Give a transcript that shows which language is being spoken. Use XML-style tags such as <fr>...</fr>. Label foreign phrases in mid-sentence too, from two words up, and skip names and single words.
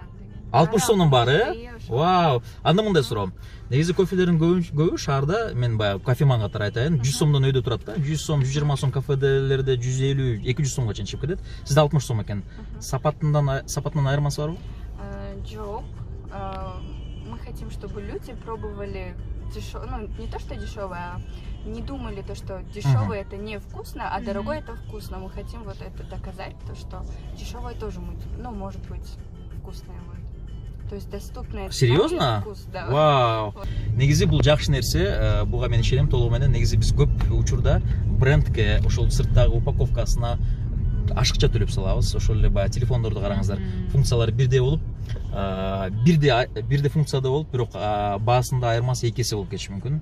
<ky>60 сомдон бар, Вау. Анда мындай суроо. Негизи кофелердин көбү шаарда, мен баягы кофеман катары айтайын, 100 сомдон өйдө турат да. 100 сом, 120 сом кафелерде 150, 200 сомго чейин чыгып кетет. Сизде 60 сом экен. Сапатынан айырмасы барбы? Жок.</ky> <ru>Мы хотим, чтобы люди пробовали дешевое, не то что дешевое, а не думали то, что дешевое это не вкусно, а дорогое это вкусно. Мы хотим вот это доказать, то, что дешевое тоже может быть вкусное. То есть доступное. Серьезно? Вкус, да. Вау.</ru> <ky>Негизи бул жакшы нерсе. Буга мен ишенем толугу менен. Негизи биз көп учурда брендке ошол сырттагы упаковкасына ашыкча төлөп салабыз. Ошол эле баягы телефондорду караңыздар. Функциялары бирдей болуп, бирде функцияда болуп, бирок баасында айырмасы 2 эсе болуп кетиши мүмкүн.</ky>